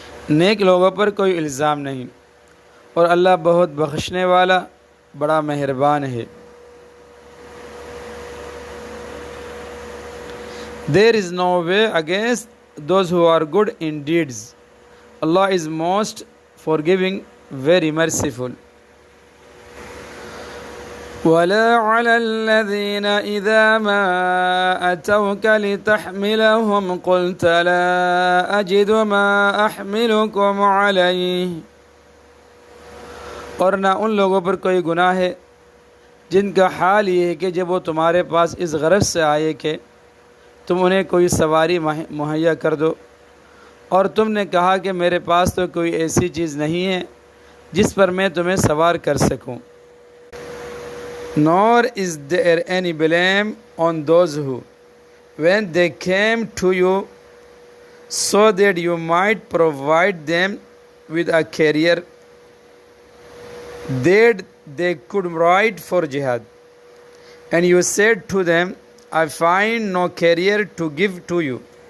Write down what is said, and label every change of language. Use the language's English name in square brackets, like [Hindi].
[Urdu] نیک لوگوں پر کوئی الزام نہیں اور اللہ بہت بخشنے والا بڑا مہربان ہے. [English] There is no way against those who are good in deeds. Allah is most forgiving, very merciful. [Arabic] ولا على الذين إذا ما أتوك لتحملهم قلت لا أجد ما أحملكم عليه. [Urdu] اور نہ ان لوگوں پر کوئی گناہ ہے جن کا حال یہ ہے کہ جب وہ تمہارے پاس اس غرض سے آئے کہ تم انہیں کوئی سواری مہیا کر دو اور تم نے کہا کہ میرے پاس تو کوئی ایسی چیز نہیں ہے جس پر میں تمہیں سوار کر سکوں. [English] Nor is there any blame on those who, when they came to you, so that you might provide them with a carrier that they could ride for jihad, and you said to them, I find no carrier to give to you.